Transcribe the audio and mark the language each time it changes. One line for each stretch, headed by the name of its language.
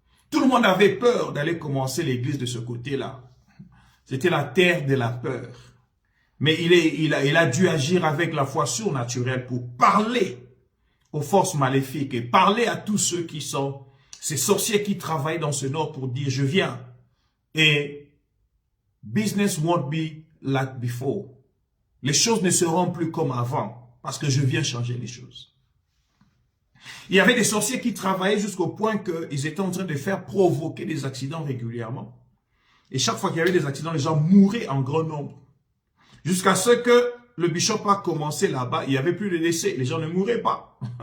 French: Tout le monde avait peur d'aller commencer l'église de ce côté-là. C'était la terre de la peur. Mais il a dû agir avec la foi surnaturelle pour parler aux forces maléfiques et parler à tous ceux qui sont ces sorciers qui travaillent dans ce nord pour dire je viens.
English: Et business won't be like before.
French: Les choses ne seront plus comme avant parce que je viens changer les choses. Il y avait des sorciers qui travaillaient jusqu'au point qu'ils étaient en train de faire provoquer des accidents régulièrement. Et chaque fois qu'il y avait des accidents, les gens mouraient en grand nombre. Jusqu'à ce que le bishop a commencé là-bas, il n'y avait plus de décès, les gens ne mouraient pas.